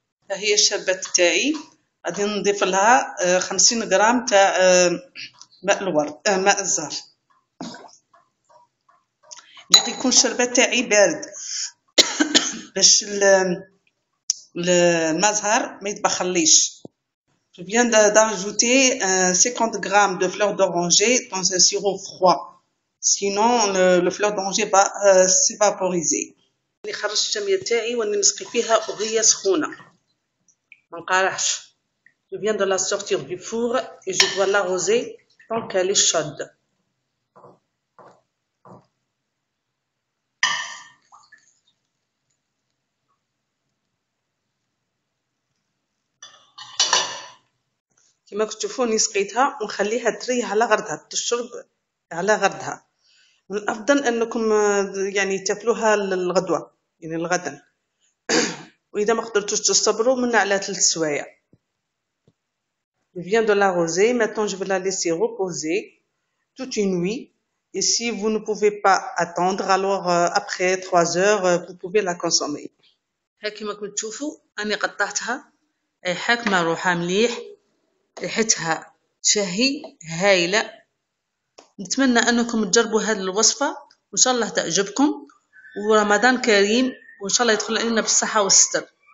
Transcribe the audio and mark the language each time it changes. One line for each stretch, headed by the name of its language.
Arabic: ها هي الشربات تاعي، غادي نضيف لها 50 غرام تاع ماء الورد ماء الزهر. باغي يكون الشربات تاعي بارد باش الماء الزهر ما يتبخليش.
French: Je viens d'ajouter 50 grammes de fleurs d'oranger dans un sirop froid. Sinon, le fleur d'oranger va s'évaporiser.
Arabic: راني خرجت الشمية تاعي وراني نسقي فيها وهي سخونة ما نقارحش.
French: Je viens de la sortir du four et je dois l'arroser tant qu'elle est chaude.
Arabic: كما كتشوفوا نسقيتها ونخليها تريح على غردها، تشرب على غردها. من الافضل انكم يعني تاكلوها الغدوه، يعني الغدا. واذا ما قدرتوش تصبروا من على 3 سوايع.
French: Je viens de l'arroser, maintenant je vais la laisser reposer toute une nuit. Et si vous ne pouvez pas attendre, alors après 3 heures, vous pouvez la consommer.
Arabic: كما كنتم تشوفوا اني قطعتها حاكمه روحها مليح، ريحتها تشهي هايله. نتمنى انكم تجربوا هذه الوصفه وان شاء الله تعجبكم، ورمضان كريم وان شاء الله يدخل علينا بالصحه والستر.